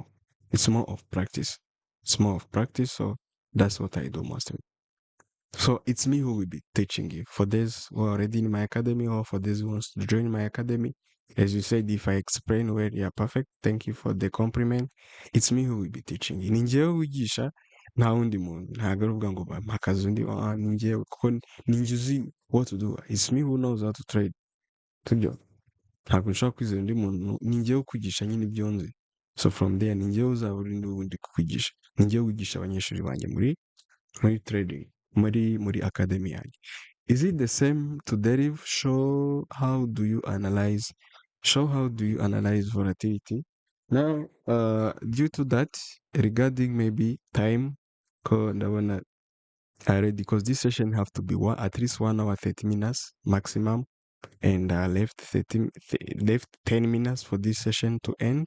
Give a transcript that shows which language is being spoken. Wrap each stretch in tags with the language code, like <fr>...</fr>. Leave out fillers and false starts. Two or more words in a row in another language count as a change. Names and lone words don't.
<en>It's more of practice. It's more of practice. So that's what I do mostly. So it's me who will be teaching you. For those who are already in my academy or for those who wants to join my academy, as you said, if I explain well, you're perfect. Thank you for the compliment. It's me who will be teaching you.</en> <rw>Ni njyewe wigisha nta wundi muntu. Ntabwo ari ukuvuga ngo mpakaze undi. Ni njyewe kuko ni njye uzi</rw> <en>what to do. It's me who knows how to trade.</en> <rw>Sibyo? Ntabwo nshobora kwizera undi muntu. Ni njyewe ukwigisha nyine ibyo nzi.</rw> <en>So from there,</en> <rw>ni njyewe uzaba uri n'ubundi kukwigisha. Ni njyewe wigisha abanyeshuri banjye muri trading. Muri academy yanjye.</rw> <en>Is it the same to derive? Show how do you analyze volatility? Now, due to that, regarding maybe time, ndabona already because this session have to be at least 1 hour 30 minutes maximum, and left 10 minutes for this session to end.</en>